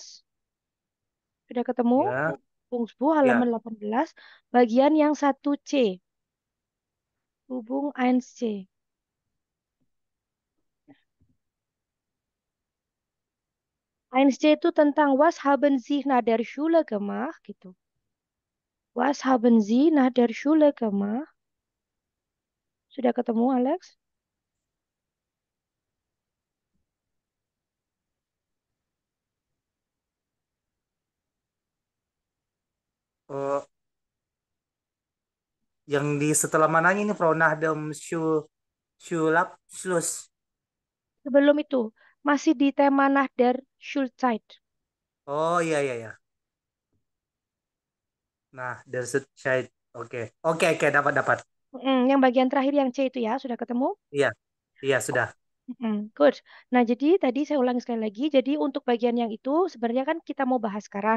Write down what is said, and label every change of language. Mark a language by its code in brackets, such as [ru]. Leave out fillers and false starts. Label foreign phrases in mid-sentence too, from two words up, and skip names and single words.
[id] Sudah ketemu? ya, Ubungsbuch ya. halaman 18, bagian yang 1C. Ubung 1C. 1C itu tentang [de] was haben Sie nach der Schule gemacht [id] gitu. [de] Was haben Sie nach der Schule gemacht? [id] Sudah ketemu, Alex? Oh, yang di setelah mananya ini Pro Nahdam Shulap Slus. Sebelum itu, masih di tema [de] nach der Schulzeit. [id] Oh iya iya ya. Nah, dari Side. Oke. Oke oke dapat dapat. Yang bagian terakhir yang C itu ya, sudah ketemu? Iya. Iya sudah. Good. Nah, jadi tadi saya ulangi sekali lagi. Jadi untuk bagian yang itu sebenarnya kan kita mau bahas sekarang.